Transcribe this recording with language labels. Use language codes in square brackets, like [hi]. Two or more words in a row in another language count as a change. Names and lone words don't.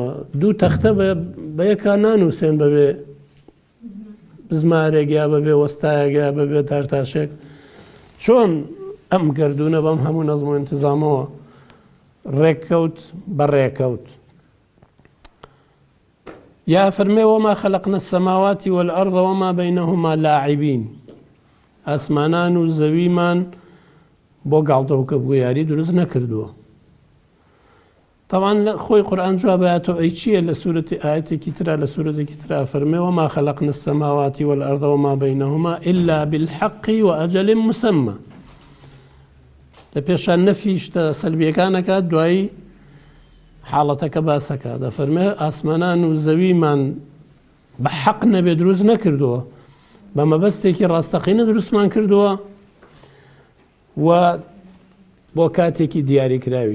[ckb] دوو تەختە بە یەکا نانووسێن بەبێ بزمارێک یا بەبێ وەستایەک یا بەبێ تارتاشێک. چۆن ئەم گردوونە بەم هەموو نەزم و ئینتیزامەوە ڕێککەوت بە ڕێکەوت؟ یا فەرمێ: [ar] وما خلقنا السماوات والأرض وما بينهما لاعبين. [ckb] ئاسمانان و زەویمان بۆ گاڵتەوکە بوویاری دروست نەکردووە. طبعاً خۆی قورئان جوابەتەوە ئەی چییە؟ لە سوورەتی ئاەتێکی ترا لە سوورەتێکی ترا فەرمێ: [ar] وما خلقنا السماوات والأرض وما بينهما إلا بالحق وأجل مسمى. [ckb] لە پێشان نەفی شتە سەلبیەکانەکە، دوایی حاڵەتەکە باسەکە. دەفەرمێ ئاسمانان و زەویمان بە حەق نەبێ دروست نەکردووە، بە مەبەستێکی ڕاستەقینە دروستمان کردووە و بۆ کاتێکی دیاری کراویش.